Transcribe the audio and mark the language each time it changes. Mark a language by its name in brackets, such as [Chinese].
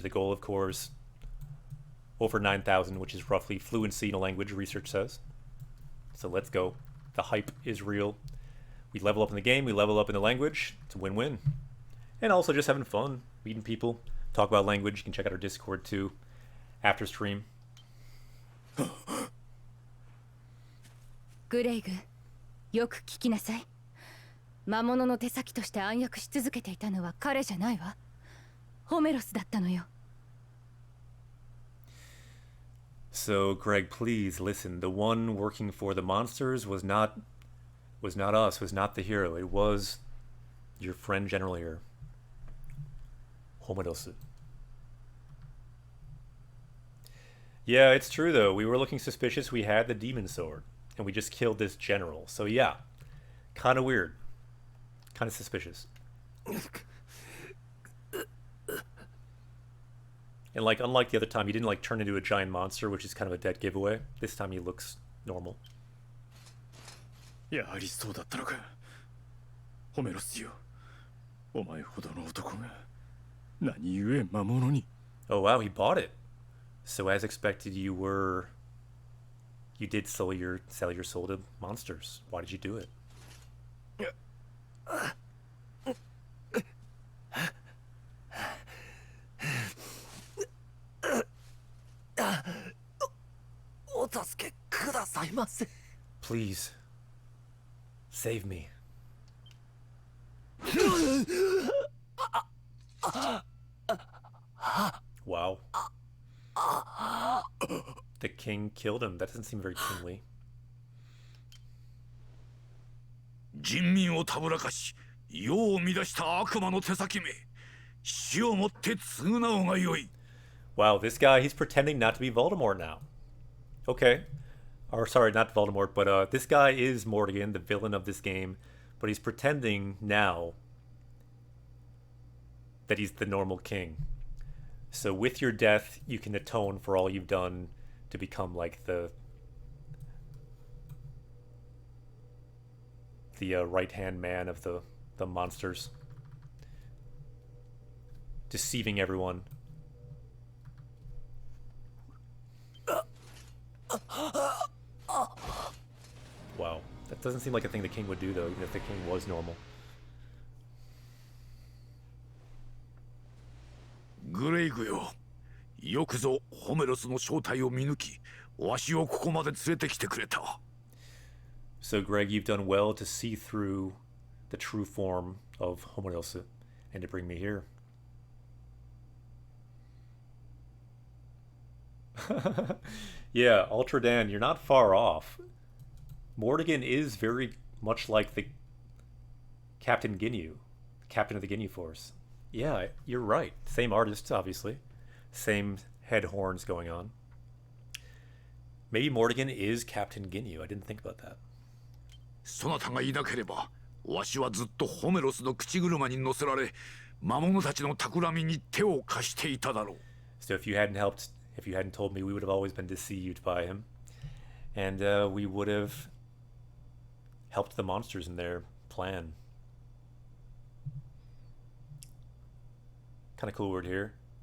[English] The goal, of course, over 9,000, which is roughly fluency in a language, research says. So let's go. The hype is real. We level up in the game, we level up in the language. It's a win-win. And also just having fun, meeting people, talk about language. You can check out our Discord too after stream. [Japanese] グレイグ、よく聞きなさい。魔物の手先として暗躍し続けていたのは彼じゃないわ。ホメロスだったのよ。 [English] So, Greg, please listen. The one working for the monsters was not us, was not the hero. It was your friend general here. Homerosu. Yeah, it's true though. We were looking suspicious. We had the demon sword. And we just killed this general. So yeah. Kind of weird. Kind of suspicious. And like, unlike the other time, he didn't like turn into a giant monster, which is kind of a dead giveaway. This time he looks normal. [Japanese] やはりそうだったのか。ホメロスよ。お前ほどの男が何故魔物に。 [English] Oh wow, he bought it. So as expected, you did sell your soul to monsters. Why did you do it? [Japanese] お助けくださいませ。 [English] Please, save me. Wow. The king killed him. That doesn't seem very kingly. [Japanese] 人民をたぶらかし世を乱した悪魔の手先め、死をもって償うがよい。 [English] Wow, this guy, he's pretending not to be Voldemort now. Okay. Or sorry, not Voldemort, but this guy is Morrigan, the villain of this game, but he's pretending now that he's the normal king. So with your death, you can atone for all you've done to become like the right-hand man of the monsters. Deceiving everyone. Wow. That doesn't seem like a thing the king would do, though, even if the king was normal. [Japanese] グレイグよ、よくぞホメロスの正体を見抜き、わしをここまで連れてきてくれた。 [English] So, Greg, you've done well to see through the true form of Homerosu and to bring me here. Yeah, Ultra Dan, you're not far off. Morrigan is very much like the Captain Ginyu, captain of the Ginyu Force. Yeah, you're right. Same artists, obviously. Same head horns going on. Maybe Morrigan is Captain Ginyu. I didn't think about that. [Japanese] そなたがいなければ、わしはずっとホメロスの口車に乗せられ、魔物たちの企みに手を貸していただろう。 [English] So if you hadn't told me, we would have always been deceived by him. And we would have helped the monsters in their plan. Kind of cool word here.